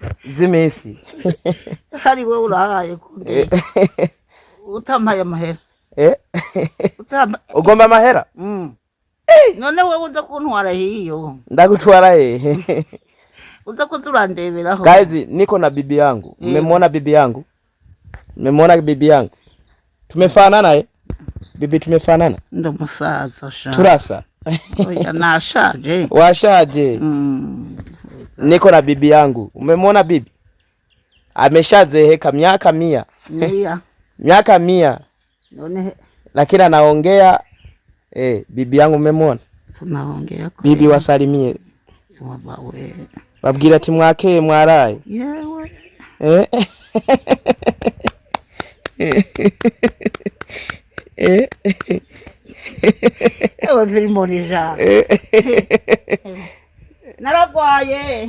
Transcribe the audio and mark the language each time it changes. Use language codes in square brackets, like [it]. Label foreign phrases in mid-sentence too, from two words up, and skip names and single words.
[rn] z'imisi hari wowe urahaye kundi utampaye amahera ugomba amahera none wowe uza kuntwara hiyo ndagutwara hehe uza kuzurandeberaho [sw] guys niko na bibi yangu mmemwona bibi yangu tumefanana bibi tumefanana [rn] ndo musaza sha turasa oya nashaje [sw] washaje niko na bibi yangu umemwona bibi ameshazeheka miaka 100 miaka 100 [rn] none [sw] lakini anaongea bibi yangu umemwona tunaongea kwa bibi wasalimie [rn] wabawe babwira ati mwakeye mwaraye yewe ewe Filimoni naragwaye